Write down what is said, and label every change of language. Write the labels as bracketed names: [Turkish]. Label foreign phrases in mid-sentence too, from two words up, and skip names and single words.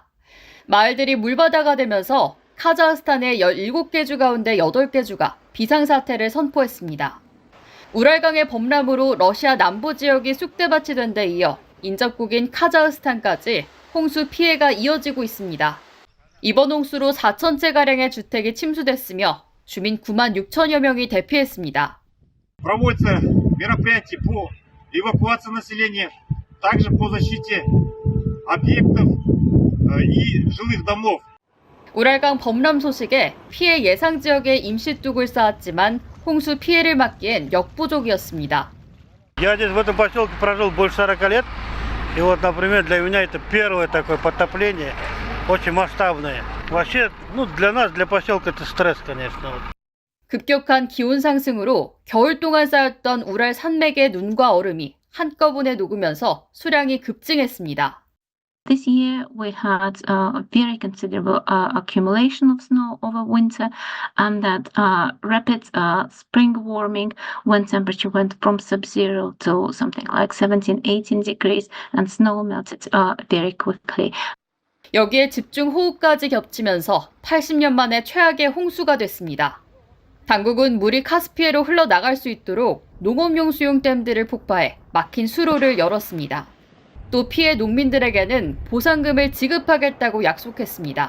[Korean] 마을들이 물바다가 되면서 카자흐스탄의 17개 주 가운데 8개 주가 비상사태를 선포했습니다. 우랄강의 범람으로 러시아 남부 지역이 쑥대밭이 된 데 이어 인접국인 카자흐스탄까지 홍수 피해가 이어지고 있습니다. 이번 홍수로 4,000채가량의 주택이 침수됐으며 주민 9만 6천여 명이 대피했습니다. [Russian] Проводятся мероприятия по эвакуации населения, также по защите объектов и жилых домов. [Korean] 우랄강 범람 소식에 피해 예상 지역에 임시뚝을 쌓았지만 홍수 피해를 막기엔 역부족이었습니다. [Russian] Я здесь в этом поселке прожил больше 40 лет. И вот, например, для меня это первое такое потопление, очень масштабное. Вообще, для нас, для поселка это стресс, конечно. [Korean] 급격한 기온 상승으로 겨울 동안 쌓였던 우랄 산맥의 눈과 얼음이 한꺼번에 녹으면서 수량이 급증했습니다. [English] This year we had a very considerable accumulation of snow over winter and that rapid spring warming when temperature went from sub-zero to something like 17-18 degrees and snow melted very quickly. [Korean] 여기에 집중 호우까지 겹치면서 80년 만에 최악의 홍수가 됐습니다. 당국은 물이 카스피해로 흘러나갈 수 있도록 농업용 수용 댐들을 폭파해 막힌 수로를 열었습니다. 또 피해 농민들에게는 보상금을 지급하겠다고 약속했습니다.